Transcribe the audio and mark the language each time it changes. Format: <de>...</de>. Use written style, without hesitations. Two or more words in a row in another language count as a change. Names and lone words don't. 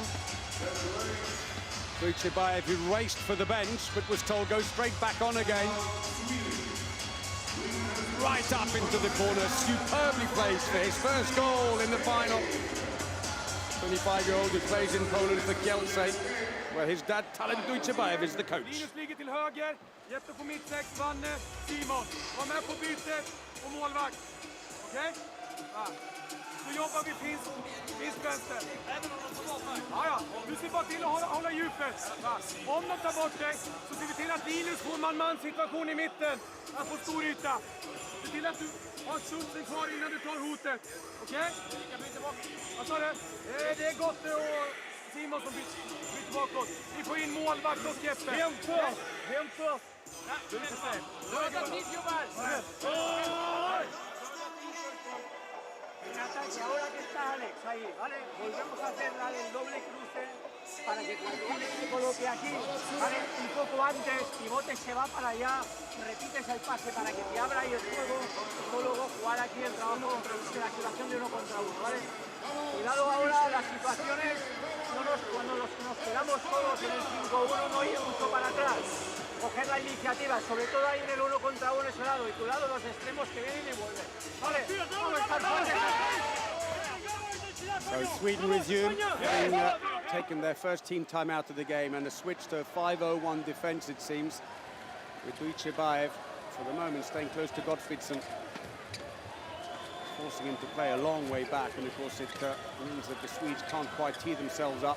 <en>Duichebaev, who raced for the bench, but was told go straight back on again. Right up into the corner, superbly placed for his first goal in the final. 25-year-old who plays in Poland for Kielce. where his dad, Talent Dujcebaev, is the coach.</en> <sv>Linus ligger till höger, Jeppe på mittsex, Vanne, Simon. Var med på bytet och målvakt. Okej? Ja. Så jobbar vi finsk vänster. Ja. Du ser bara till att hålla djupet. Ja. Om de tar bort dig så ser vi till att Linus får man situation i mitten. Han får stor yta. Se till att du har Schultzen kvar innan du tar hotet. Okej? Vad sa du? Det är gott och Simon som byter bakåt. Vi får in målvakt och Jeppe. Hem först.</sv> <es>Ahora que está Alex ahí, ¿vale? Volvemos a hacer el doble cruce para que cuando Alex se coloque aquí, ¿vale? Un poco antes, pivote se va para allá, repites el pase para que te abra ahí el juego, y luego jugar aquí el trabajo de la activación de 1 contra 1, ¿vale? Cuidado ahora, las situaciones, cuando nos quedamos todos en el 5-1, no ir mucho para atrás. Coger la iniciativa, sobre todo ahí en el 1 contra 1 ese lado, y cuidado los extremos que vienen y vuelven. Vale, vamos a estar fuertes.</es> <en>So Sweden resume, having taken their first team time out of the game, and a switch to a 5-0-1 defence, it seems, with Dujcebaev, for the moment, staying close to Gottfriedsen, forcing him to play a long way back, and of course it means that the Swedes can't quite tee themselves up.</en>